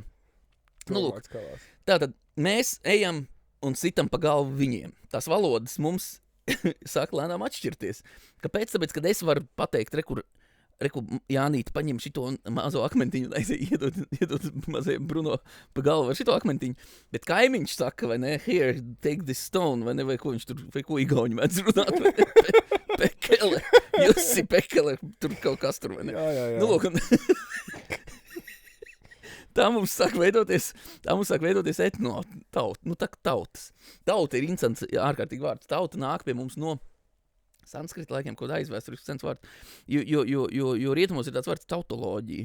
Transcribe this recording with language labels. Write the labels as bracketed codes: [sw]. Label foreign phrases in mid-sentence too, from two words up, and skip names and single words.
[lv] Lūk, tātad mēs ejam un sitam pa galvu viņiem. Tās valodas mums sāk lēnām atšķirties. Kāpēc? Tāpēc, kad es varu pateikt, Reku, Jānīti, paņem šito mazo akmentiņu, iedod mazajam Bruno pa galvu ar šito akmentiņu, bet kaimiņš saka, vai ne, [en] here, take this stone, [lv] vai ne, vai ko viņš tur, vai ko igauņu mēdz runāt, vai ne, pekele, Jussi pekele, tur kaut kas tur, vai ne. Jā. Lūk, tā mums sāk veidoties tautas. Tauta ir interesants, ārkārtīgi vārds. Tauta nāk pie mums no sanskrita laikiem, ko aizvēsturisks sens vārds, jo rietumos ir tāds vārds tautoloģija.